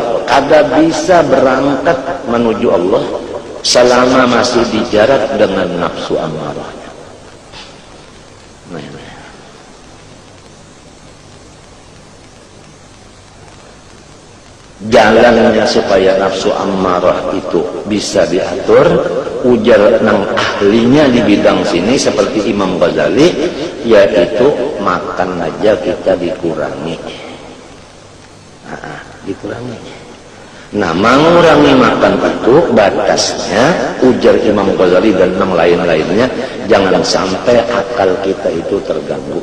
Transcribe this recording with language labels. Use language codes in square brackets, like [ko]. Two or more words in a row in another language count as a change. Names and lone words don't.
[id] Kada bisa berangkat menuju Allah selama masih dijarak dengan nafsu ammarahnya. Jalannya supaya nafsu ammarah itu bisa diatur, ujar nang ahlinya di bidang sini seperti Imam Ghazali, yaitu makan aja kita dikurangi. Dikurangi. Nah, mengurangi makan itu batasnya, ujar Imam Ghazali dan yang lain-lainnya, jangan sampai akal kita itu terganggu.